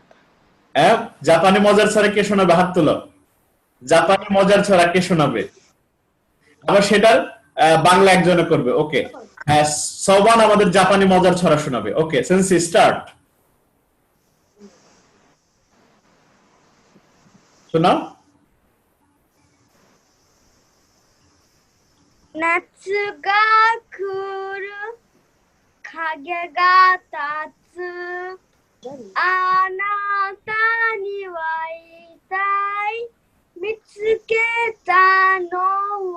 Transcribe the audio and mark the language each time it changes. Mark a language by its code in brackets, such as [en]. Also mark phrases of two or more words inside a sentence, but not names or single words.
[bn] হ্যাঁ, জাপানি মজার ছড়া কে শোনাবে? হাত তোলো। জাপানি মজার ছড়া কে শোনাবে? আবার সেটার বাংলা একজনে করবে। ওকে, সবান আমাদের জাপানি মজার ছড়া শোনাবে। ওকে, সেন্সি স্টার্ট। শোনাও। [ja] 夏が来る影が立つあなたに会いたい見つけたのは